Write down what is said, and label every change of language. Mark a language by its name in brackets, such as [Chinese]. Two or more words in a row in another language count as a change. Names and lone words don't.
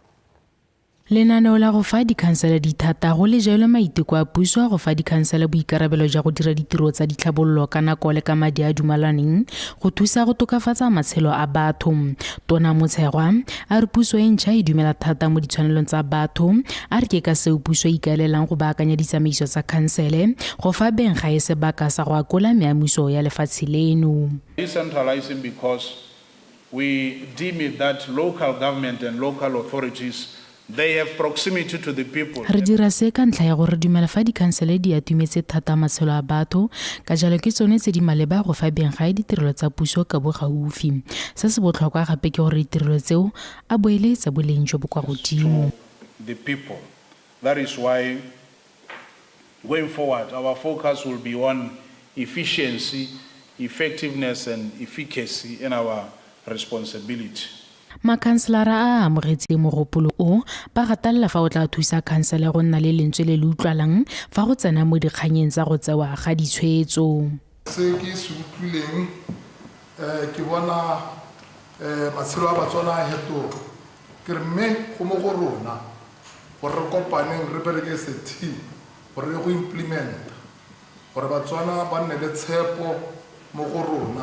[Tswana] Lenaneo la go fa dikhansele dithata go le jalo maiteko a puso go fa dikhansele boikarabelo jwa go dira ditiro tsa ditlhabololo ka nako le ka madi a dumalaneng go thusa go tokafatsa matshelo a batho. Tona Motshegwa a re puso e ntšha e dumela thata mo ditshwanelong tsa batho a re ke ka seo puso e ikaelelang go baakanya ditsamaiso tsa khansele go fa beng ga e sebaka sa go akola meamuso ya lefatshe leno. [English] Decentralizing because we deem it that local government and local authorities they have proximity to the people. [Tswana] Re dira se ka ntlha ya gore dumela fa dikhansele di atumetse thata matshelo a batho ka jalo ke tsone tse di maleba go fa beng ga ditirelo tsa puso ka bo gaufi. Se se botlhokwa gape ke gore ditirelo tseo a boele tsa boleng jo bo kwa godimo. [English] The people. That is why going forward our focus will be on efficiency, effectiveness and efficacy in our responsibility. [Tswana] Makhanselara a amogetse mogopolo o ba gatalela fa o tla thusa khansele go nna le lentswe le le utlwalang fa go tsena mo dikganyeng tsa go tsewa ga ditshwetso. Se ke se utlwileng ke bona matshelo a Batswana a hetoga ke re mme go mo go rona gore re kopaneng re bereke se team gore re go implementa gore Batswana ba nne le tshepo mo go rona.